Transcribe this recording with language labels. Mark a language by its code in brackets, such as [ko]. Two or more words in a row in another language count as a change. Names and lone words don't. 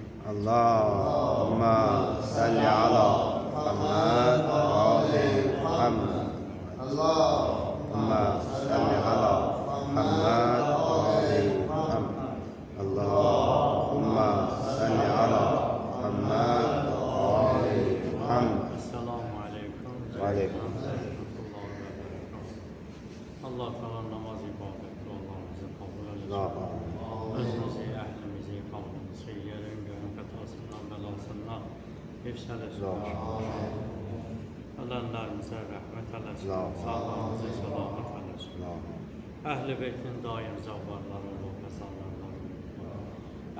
[ar] اللهم صل على محمد وآل محمد. اللهم صل على محمد وآل محمد. اللهم صل على محمد وآل محمد. السلام عليكم. وعليكم. [az] Allah Teala namaz ibadeti Allah'ımızı kabul eylesin. Allah. Özümüzü, əhlimizi, qavmimizi, yerin göyün qətasından, bəlasından hifz eləsin. Ölənlərimizə rəhmət eləsin. Sağlığımızı səlamat eləsin. Əhl-i Beytin daim zavvarları olub, məzarlarlarını olub.